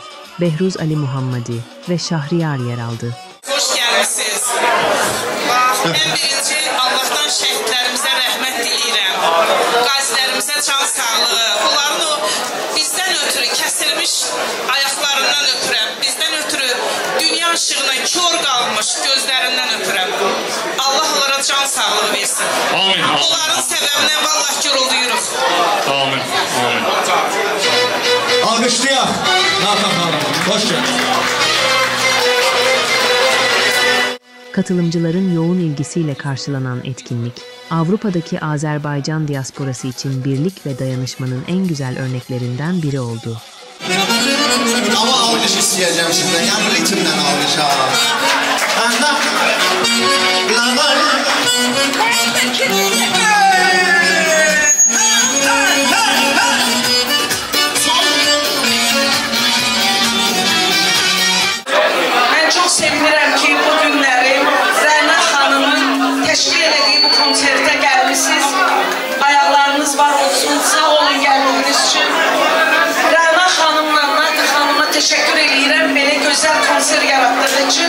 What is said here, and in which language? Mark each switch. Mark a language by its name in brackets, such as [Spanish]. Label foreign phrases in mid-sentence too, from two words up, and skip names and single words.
[Turkish] Behruz Ali Muhammadi ve Şahriyar yer aldı. Hoş gelmişsiniz. [Azerbaijani] En birinci Allah'tan şehitlerimizə rəhmət diləyirəm. Qazilərimizə can sağlığı. Onların o bizdən ötürü kəsilmiş ayaqlarından öpürəm. Bizdən ötürü dünya ışığına kör qalmış gözlərindən öpürəm. Allah onlara can sağlığı versin. Amin. Onların səbəbinə vallah gurulduyuruq. Amin. Amin. Alkışlayaq. Natan xanım, [Turkish] hoş geldin. Katılımcıların yoğun ilgisiyle karşılanan etkinlik, Avrupa'daki Azerbaycan diasporası için birlik ve dayanışmanın en güzel örneklerinden biri oldu. Ama alkış isteyeceğim sizden, yani ritimden alkış ha. Ben çok [Azerbaijani] sevinirəm ki, bu günləri Rəna xanımın təşkil etdiyi bu konsertə gəlmişsiniz. Ayaqlarınız var olsun, sağ olun gəldiyiniz üçün. Rəna xanımla Nati xanıma təşəkkür edirəm belə gözəl konser yaratdığı üçün.